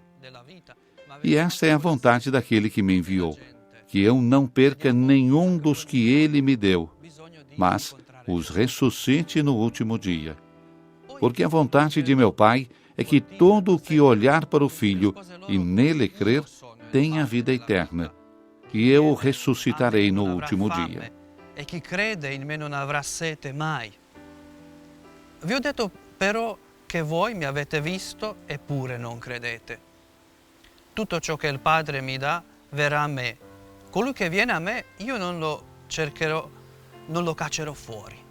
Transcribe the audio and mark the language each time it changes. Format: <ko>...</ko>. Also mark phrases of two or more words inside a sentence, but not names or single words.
<pt>E esta é a vontade daquele que me enviou, que eu não perca nenhum dos que ele me deu, mas os ressuscite no último dia. Porque a vontade de meu Pai é que todo o que olhar para o Filho e nele crer tenha vida eterna, e eu o ressuscitarei no último dia.</pt> <it>E chi crede in me non avrà sete mai. Vi ho detto però che voi mi avete visto eppure non credete. Tutto ciò che il Padre mi dà verrà a me. Colui che viene a me, io non lo cercherò, non lo caccerò fuori.</it>